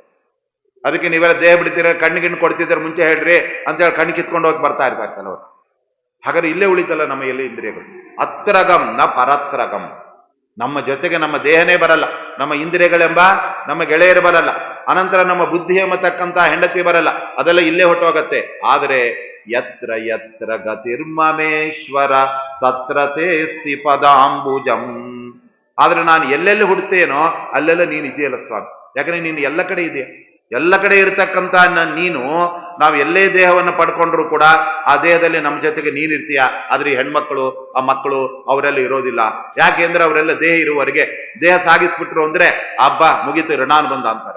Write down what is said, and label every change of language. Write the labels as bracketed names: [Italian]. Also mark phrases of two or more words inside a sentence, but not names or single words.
[Kannada] ಅದಕ್ಕೆ ನೀವೆಲ್ಲ ದೇಹ ಬಿಡ್ತೀರ, ಕಣ್ಣಿಗಿಣ್ಣು ಕೊಡ್ತಿದ್ರೆ ಮುಂಚೆ ಹೇಳ್ರಿ ಅಂತ ಹೇಳಿ ಕಣ್ಣು ಕಿತ್ಕೊಂಡು ಹೋಗಿ ಬರ್ತಾ ಇರ್ತಾರೆ ಕೆಲವರು. ಹಾಗಾದ್ರೆ ಇಲ್ಲೇ ಉಳಿತಲ್ಲ ನಮ್ಮ ಎಲ್ಲ ಇಂದ್ರಿಯಗಳು. [Sanskrit] ಅತ್ರಗಂ ನ ಪರತ್ರಗಂ. [Kannada] ನಮ್ಮ ಜೊತೆಗೆ ನಮ್ಮ ದೇಹನೇ ಬರಲ್ಲ, ನಮ್ಮ ಇಂದ್ರಿಯಗಳೆಂಬ ನಮ್ಮ ಗೆಳೆಯರು ಬರಲ್ಲ, ಅನಂತರ ನಮ್ಮ ಬುದ್ಧಿ ಎಂಬತಕ್ಕಂಥ ಹೆಂಡತಿ ಬರಲ್ಲ, ಅದೆಲ್ಲ ಇಲ್ಲೇ ಹೊಟ್ಟೋಗತ್ತೆ. [Sanskrit] ಆದರೆ ಯತ್ರ ಯತ್ರ ಗತಿರ್ಮಮೇಶ್ವರ ತತ್ರ ತೇಸ್ತಿ ಪದಾಂಬುಜಂ. [Kannada] ಆದ್ರೆ ನಾನು ಎಲ್ಲೆಲ್ಲಿ ಹುಡ್ತೇನೋ ಅಲ್ಲೆಲ್ಲ ನೀನು ಇದೆಯಲ್ಲ ಸ್ವಾಮಿ. ಯಾಕಂದ್ರೆ ನೀನು ಎಲ್ಲ ಕಡೆ ಇದೆಯಾ, ಎಲ್ಲ ಕಡೆ ಇರತಕ್ಕಂಥ ನೀನು, ನಾವು ಎಲ್ಲೇ ದೇಹವನ್ನು ಪಡ್ಕೊಂಡ್ರು ಕೂಡ ಆ ದೇಹದಲ್ಲಿ ನಮ್ಮ ಜೊತೆಗೆ ನೀನಿರ್ತೀಯ. ಆದ್ರೆ ಈ ಹೆಣ್ಮಕ್ಳು, ಆ ಮಕ್ಕಳು ಅವರೆಲ್ಲ ಇರೋದಿಲ್ಲ. ಯಾಕೆ ಅಂದ್ರೆ ಅವರೆಲ್ಲ ದೇಹ ಇರುವವರೆಗೆ, ದೇಹ ಸಾಗಿಸ್ಬಿಟ್ರು ಅಂದ್ರೆ ಹಬ್ಬ ಮುಗೀತು, ಋಣಾನುಬಂಧ ಅಂತಾರೆ.